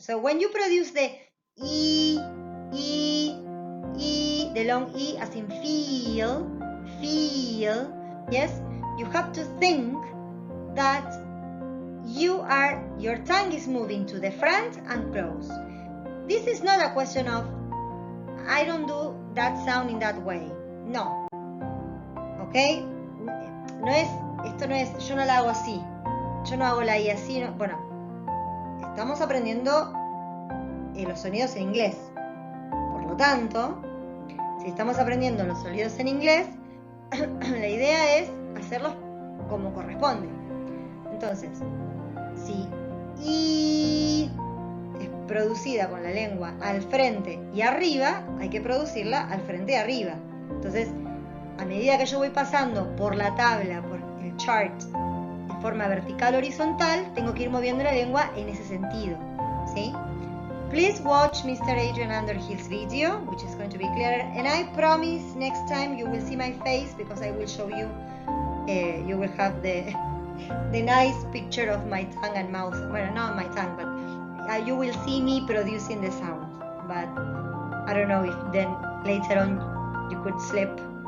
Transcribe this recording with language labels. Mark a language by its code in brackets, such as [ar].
[en] So when you produce the E, the long E as in feel, yes, you have to think that your tongue is moving to the front and close. This is not a question of, I don't do that sound in that way. [es] No. ¿Ok? Esto no es, yo no la hago así, yo no hago la I así, no, bueno, estamos aprendiendo los sonidos en inglés, por lo tanto, si estamos aprendiendo los sonidos en inglés, la idea es hacerlos como corresponde. Entonces, si I es producida con la lengua al frente y arriba, hay que producirla al frente y arriba. Entonces, a medida que yo voy pasando por la tabla, por el chart, de forma vertical horizontal, tengo que ir moviendo la lengua en ese sentido, ¿sí? [en] Please watch Mr. Adrian Underhill's video, which is going to be clearer, and I promise next time you will see my face, because I will show you, you will have the nice picture of my tongue and mouth, well, not my tongue, but you will see me producing the sound, but I don't know if then later on you could slip.